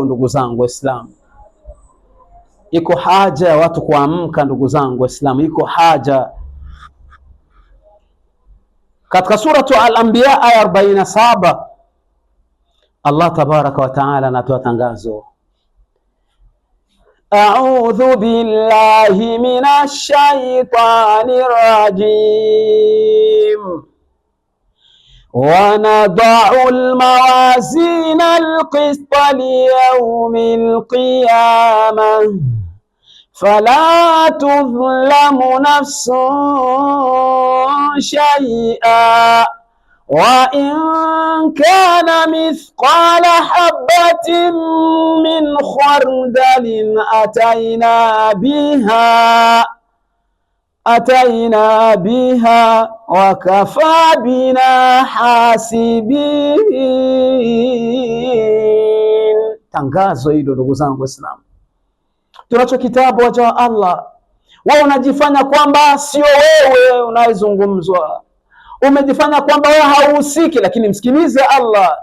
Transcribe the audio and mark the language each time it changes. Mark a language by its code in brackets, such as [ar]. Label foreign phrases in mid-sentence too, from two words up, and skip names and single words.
[sw] Ndugu zangu Waislamu, iko haja ya watu kuamka. Ndugu zangu Waislamu, iko haja. Katika suratu Al-Anbiya aya 47 Allah [ar] تبارك وتعالى [sw] anatoa tangazo, [ar] أعوذ بالله من الشيطان الرجيم ونضع الموازين القسط ليوم القيامة فلا تظلم نفس شيئا وإن كان مثقال حبة من خردل أتينا بها وكفى بنا حاسبين. [sw] Tangazo hilo ndugu zangu Waislamu, tunacho kitabu waja wa Allah. Wao unajifanya kwamba sio wewe unayezungumzwa, umejifanya kwamba wewe hauhusiki, lakini msikilize Allah.